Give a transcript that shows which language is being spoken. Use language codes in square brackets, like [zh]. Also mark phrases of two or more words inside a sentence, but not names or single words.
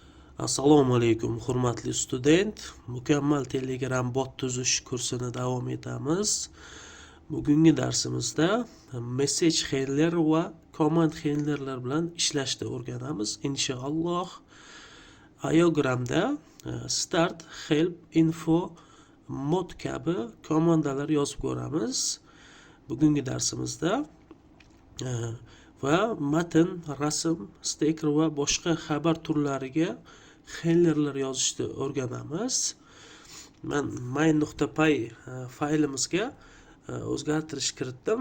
[uz] Assalomu alaykum, hurmatli student. Mukammal Telegram bot tuzish kursini davom etamiz. Bugungi darsimizda [en] message handler [uz] va [en] command handlerlar [uz] bilan ishlashni o'rganamiz. Inshaalloh iogramda start, help, info, mod kabi komandalar yozib ko'ramiz. Bugungi darsimizda va matn, rasm, stiker va boshqa xabar turlariga handlerlar yozishni o'rganamiz. Men main.py faylimizga o'zgartirish kiritdim.